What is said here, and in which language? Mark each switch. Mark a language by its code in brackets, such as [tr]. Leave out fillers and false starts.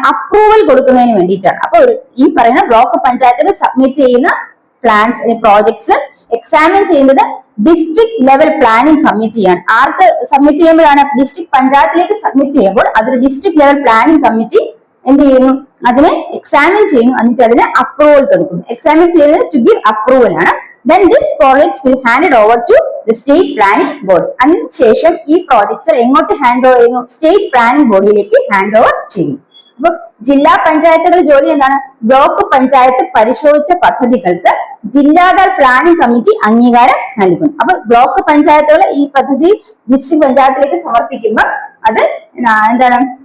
[ml] Approval കൊടുക്കുന്നതിന് വേണ്ടിയിട്ടാണ്. അപ്പൊ ഈ പറയുന്ന ബ്ലോക്ക് പഞ്ചായത്തുകൾ സബ്മിറ്റ് ചെയ്യുന്ന പ്ലാൻസ് പ്രോജക്ട്സ് എക്സാമിൻ ചെയ്യുന്നത് ഡിസ്ട്രിക്ട് ലെവൽ പ്ലാനിംഗ് കമ്മിറ്റിയാണ്. ആർക്ക് സബ്മിറ്റ് ചെയ്യുമ്പോഴാണ്? ഡിസ്ട്രിക്ട് പഞ്ചായത്തിലേക്ക് സബ്മിറ്റ് ചെയ്യുമ്പോൾ അതൊരു ഡിസ്ട്രിക്ട് ലെവൽ പ്ലാനിംഗ് കമ്മിറ്റി എന്ത് ചെയ്യുന്നു? അതിനെ എക്സാമിൻ ചെയ്യുന്നു, എന്നിട്ട് അതിന് അപ്രൂവൽ കൊടുക്കുന്നു. എക്സാമിൻ ചെയ്യുന്നത് [en] to give approval [ml] ആണ്. [en] then this projects will handed over to the state planning board. [ml] അതിനുശേഷം ഈ പ്രോജക്ട്സ് എങ്ങോട്ട് ഹാൻഡ് ഓവർ ചെയ്യുന്നു? സ്റ്റേറ്റ് പ്ലാനിംഗ് ബോഡിയിലേക്ക് ഹാൻഡ് ഓവർ ചെയ്യും. അപ്പൊ ജില്ലാ പഞ്ചായത്തുകളുടെ ജോലി എന്താണ്? ബ്ലോക്ക് പഞ്ചായത്ത് പരിശോധിച്ച പദ്ധതികൾക്ക് ജില്ലാതല പ്ലാനിംഗ് കമ്മിറ്റി അംഗീകാരം നൽകുന്നു. അപ്പൊ ബ്ലോക്ക് പഞ്ചായത്തുകൾ ഈ പദ്ധതി ഡിസ്ട്രിക്ട് പഞ്ചായത്തിലേക്ക് സമർപ്പിക്കുമ്പോൾ അത് എന്താണ്?